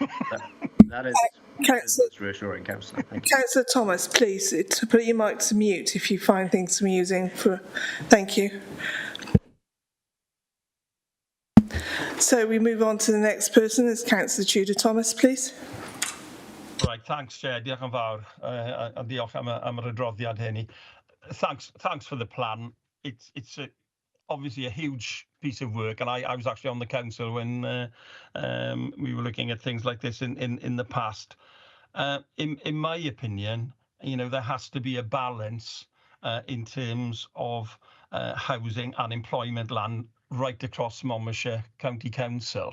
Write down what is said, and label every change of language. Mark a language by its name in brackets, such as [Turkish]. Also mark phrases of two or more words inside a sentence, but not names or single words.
[English] That is reassuring, Councillor. Councillor Thomas, please put your mic to mute if you find things amusing. Thank you. So we move on to the next person. It's Councillor Tudor Thomas, please. Right, thanks, Chair. [Welsh] Diolch yn fawr. A diolch am yr adroddiad hynny. [English] Thanks for the plan. It's obviously a huge piece of work, and I was actually on the council when we were looking at things like this in the past. In my opinion, there has to be a balance in terms of housing and employment land right across Monmouthshire County Council.